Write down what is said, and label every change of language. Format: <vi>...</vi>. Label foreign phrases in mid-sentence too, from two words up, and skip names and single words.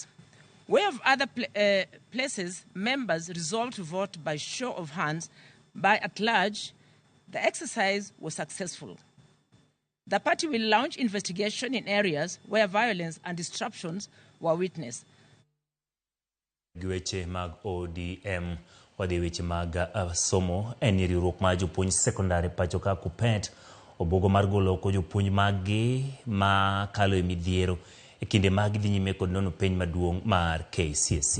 <en>Where of other places, members resolved to vote by show of hands, by at large, the exercise was successful. The party will launch investigation in areas where violence and disruptions were witnessed.</en> <luo>Weche mag ODM wadhi weche mag somo en riwruok mar jopuonj sekondari pacho ka Kuppet obogo mar golo oko jopuonj magi ma kalo e midhiero e kinde mag dhi nyime kod nono penj maduong' mar KCSE.</luo>